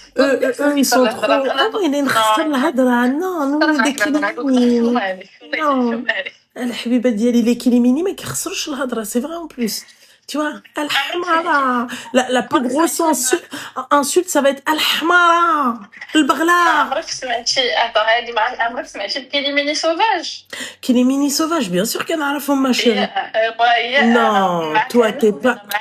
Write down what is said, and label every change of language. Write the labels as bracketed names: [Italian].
[French] Eux, ils sont trop... Ah oui, il est non, nous, on est des kilimini. Non. [Arabic] الحبيبة ديالي [French] les kilimini [Arabic] ما كيخسروش الهضرة, [French] c'est vrai en plus. Tu vois, Al-Hamara. La plus grosse insulte, ça va être Al-Hamara, Al-Baghla. [Arabic] عمرك سمعتي الكيليميني سوفاج؟ [French] Kilimini sauvage, bien sûr qu'elle a ma chérie. Non, toi, t'es pas...